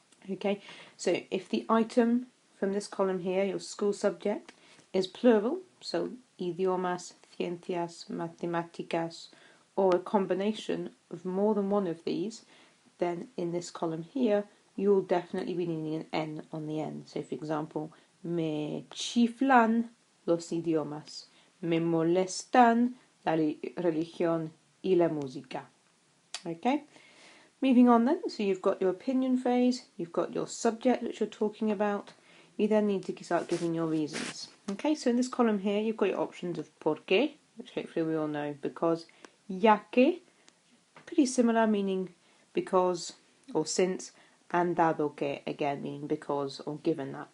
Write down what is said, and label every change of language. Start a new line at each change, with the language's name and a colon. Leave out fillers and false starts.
English: Okay, so if the item from this column here, your school subject, is plural, so idiomas, ciencias, matemáticas, or a combination of more than one of these, then in this column here, you'll definitely be needing an N on the end. So for example,
Spanish: me chiflan los idiomas, me molestan la religión y la música.
English: Okay? Moving on then, so you've got your opinion phrase, you've got your subject which you're talking about, you then need to start giving your reasons. Okay, so in this column here you've got your options of por qué, which hopefully we all know, because, ya que, pretty similar, meaning because or since, and dado que, again meaning because or given that.